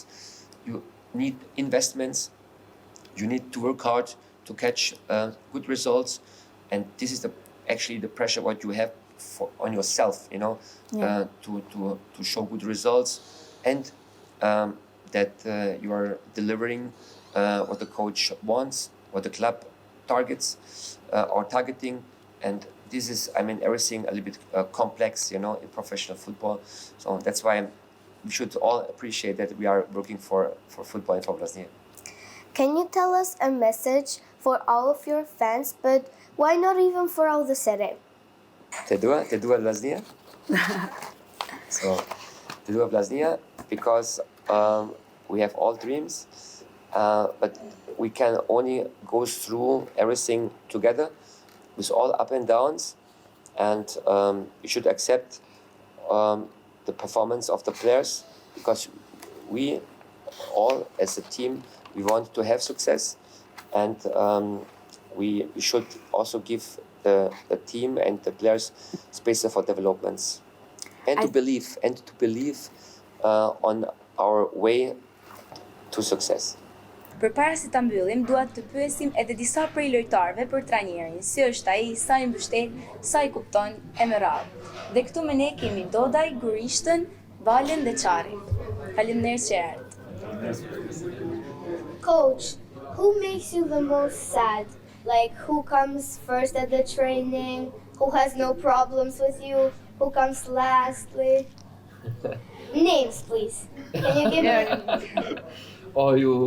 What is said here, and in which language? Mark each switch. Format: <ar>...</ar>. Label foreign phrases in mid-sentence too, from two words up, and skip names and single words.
<en>You need investments, you need to work hard to catch good results, and this is actually the pressure what you have on yourself, to show good results, and that you are delivering what the coach wants, what the club targets are targeting, and this is, everything a little bit complex, in professional football. So that's why we should all appreciate that we are working for football and for Vllaznia. Can you tell us a message for all of your fans, but why not even for all the city?</en> <sq>Te dua Vllaznia.</sq> <en>So,</en> <sq>te dua</sq> <en>Vllaznia because we have all dreams, but we can only go through everything together with all up and downs, and we should accept the performance of the players, because we all as a team, we want to have success, and we should also give the team and the players space for developments, and to believe on our way to success.</en> <sq>Përpara se ta mbyllim, dua të pyesim edhe disa prej lojtarëve për trajnerin, si është ai, sa i mbështet, sa i kupton e me radhë. Dhe këtu me ne kemi Dodaj, Gurishtën, Valen dhe Çarin. Faleminderit që erdhët.</sq> <en>Coach, who makes you the most sad? Like, who comes first at the training? Who has no problems with you? Who comes lastly? Names, please. Can you give me? Or you...</en>